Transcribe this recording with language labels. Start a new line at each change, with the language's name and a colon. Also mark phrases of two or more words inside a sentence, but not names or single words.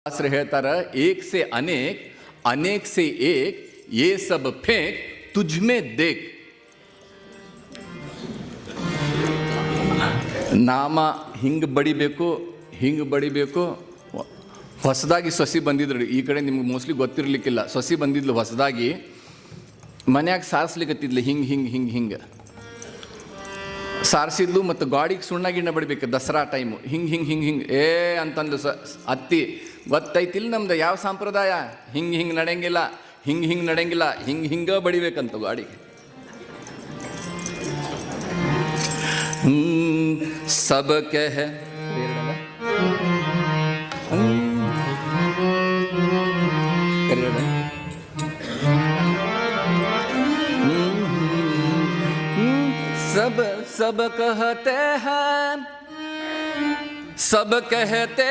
Hindi: शास्त्र ಹೇಳ್ತಾರ एक से अनेक अनेक से एक ये सब फेंक तुझ में देख.
Kannada: ನಾಮ ಹಿಂಗೆ ಬಡಿಬೇಕು. ಹೊಸದಾಗಿ ಸೊಸಿ ಬಂದಿದ್ರು, ಈ ಕಡೆ ನಿಮ್ಗೆ ಮೋಸ್ಟ್ಲಿ ಗೊತ್ತಿರಲಿಕ್ಕಿಲ್ಲ. ಸೊಸಿ ಬಂದಿದ್ಲು ಹೊಸದಾಗಿ, ಮನ್ಯಾಗ ಸಾರಿಸ್ಲಿಕ್ಕತ್ತಿದ್ಲು ಹಿಂಗೆ ಸಾರಿಸಿದ್ಲು. ಮತ್ತು ಗಾಡಿಗೆ ಸುಣ್ಣ ಗಿಣ್ಣ ಬಡಿಬೇಕು ದಸರಾ ಟೈಮು. ಹಿಂಗೆ ಅಂತಂದು ಅತ್ತಿ ಗೊತ್ತೈತಿಲ್ಲ ನಮ್ದು ಯಾವ ಸಂಪ್ರದಾಯ, ಹಿಂಗೆ ನಡೆಯಂಗಿಲ್ಲ, ಹಿಂಗೆ ಬಡಿಬೇಕಂತ ಗಾಡಿಗೆ.
Hindi: सब कह सब कहते